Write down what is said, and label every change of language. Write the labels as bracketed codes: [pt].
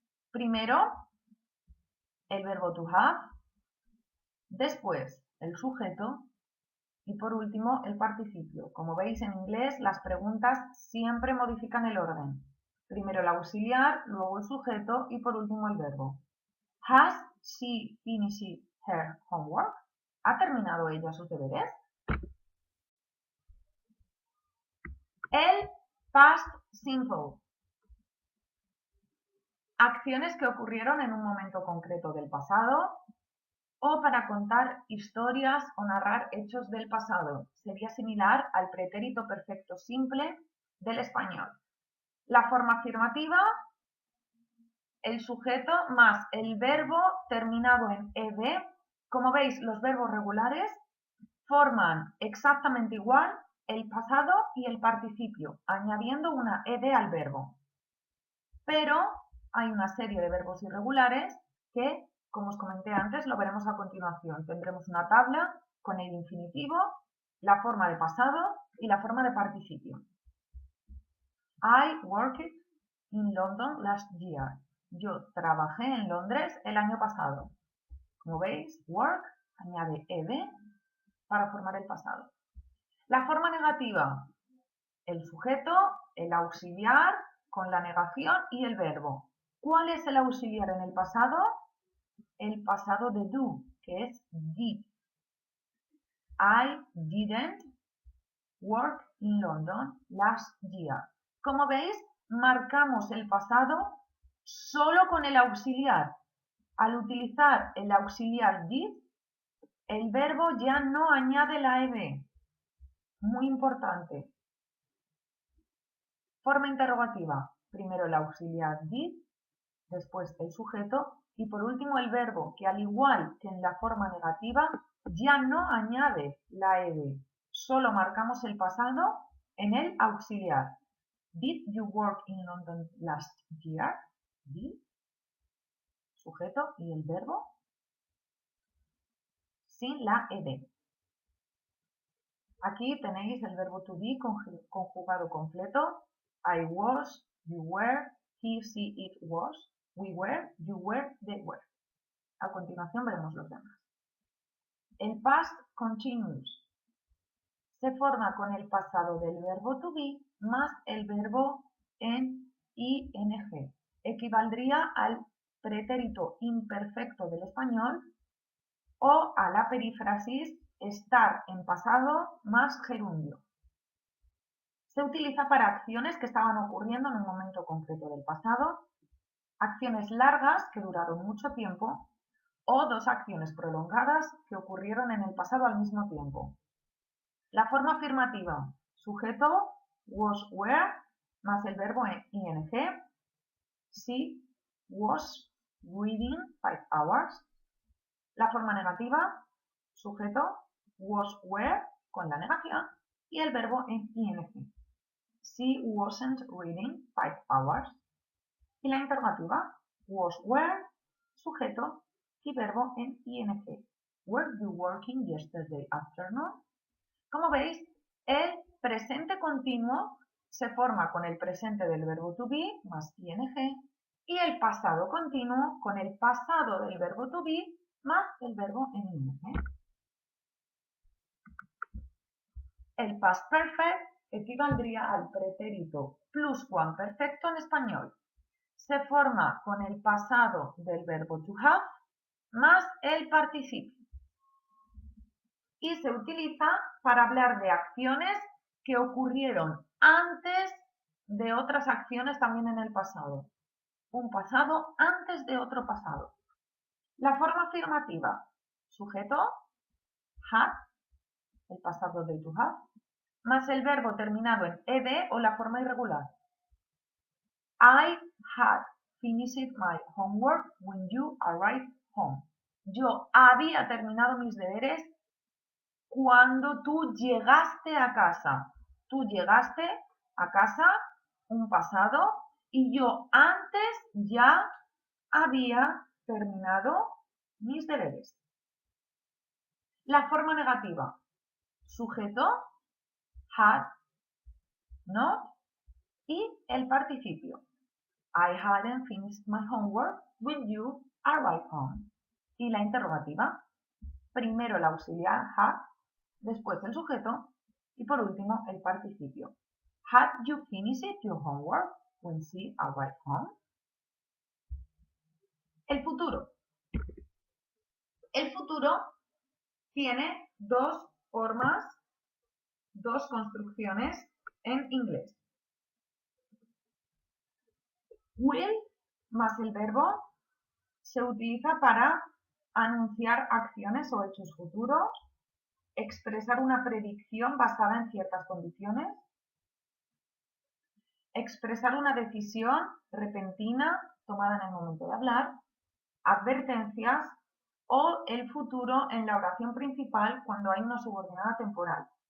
[es] Primero, el verbo to have. Después, el sujeto. Y por último, el participio. Como veis en inglés, las preguntas siempre modifican el orden. Primero el auxiliar, luego el sujeto y por último el verbo. [en] Has she finished her homework? [es] ¿Ha terminado ella sus deberes? El past simple. Acciones que ocurrieron en un momento concreto del pasado o para contar historias o narrar hechos del pasado. Sería similar al pretérito perfecto simple del español. La forma afirmativa, el sujeto más el verbo terminado en ed. Como veis, los verbos regulares forman exactamente igual el pasado y el participio, añadiendo una ed al verbo. Pero hay una serie de verbos irregulares que, como os comenté antes, lo veremos a continuación. Tendremos una tabla con el infinitivo, la forma de pasado y la forma de participio. [en] I worked in London last year. [es] Yo trabajé en Londres el año pasado. Como veis, work añade ed para formar el pasado. La forma negativa, el sujeto, el auxiliar con la negación y el verbo. ¿Cuál es el auxiliar en el pasado? El pasado de do, que es did. [en] I didn't work in London last year. [es] Como veis, marcamos el pasado solo con el auxiliar. Al utilizar el auxiliar did, el verbo ya no añade la ed. Muy importante. Forma interrogativa. Primero el auxiliar did, después el sujeto y por último el verbo, que al igual que en la forma negativa, ya no añade la ed. Solo marcamos el pasado en el auxiliar. [en] Did you work in London last year? [es] Did, sujeto y el verbo sin la ed. Aquí tenéis el verbo to be conjugado completo. [en] I was, you were, he, she, it was, we were, you were, they were. [es] A continuación veremos los demás. El past continuous se forma con el pasado del verbo to be más el verbo en ing. Equivaldría al pretérito imperfecto del español o a la perífrasis estar en pasado más gerundio. Se utiliza para acciones que estaban ocurriendo en un momento concreto del pasado, acciones largas que duraron mucho tiempo o dos acciones prolongadas que ocurrieron en el pasado al mismo tiempo. La forma afirmativa, sujeto, was, were, más el verbo en ing. [en] She was reading 5 hours. [es] La forma negativa, sujeto, was, were, con la negación, y el verbo en ing. [en] She wasn't reading 5 hours. [es] Y la interrogativa, was, were, sujeto y verbo en ing. [en] Were you working yesterday afternoon? [es] Como veis, el presente continuo se forma con el presente del verbo to be más ing y el pasado continuo con el pasado del verbo to be más el verbo en ing. El past perfect equivaldría al pretérito pluscuamperfecto en español. Se forma con el pasado del verbo to have más el participio. Y se utiliza para hablar de acciones que ocurrieron antes de otras acciones también en el pasado. Un pasado antes de otro pasado. La forma afirmativa, sujeto, had, el pasado de to have, más el verbo terminado en ed o la forma irregular. [en] I had finished my homework when you arrived home. [es] Yo había terminado mis deberes cuando tú llegaste a casa. Tú llegaste a casa, un pasado, y yo antes ya había terminado mis deberes. La forma negativa. Sujeto, had, not y el participio. [en] I hadn't finished my homework when you arrived home. [es] Y la interrogativa. Primero el auxiliar had, después el sujeto y por último el participio. [en] Had you finished your homework when she arrived home? [es] El futuro. El futuro tiene dos formas, dos construcciones en inglés. Will más el verbo se utiliza para anunciar acciones o hechos futuros, expresar una predicción basada en ciertas condiciones, expresar una decisión repentina tomada en el momento de hablar, advertencias o el futuro en la oración principal cuando hay una subordinada temporal.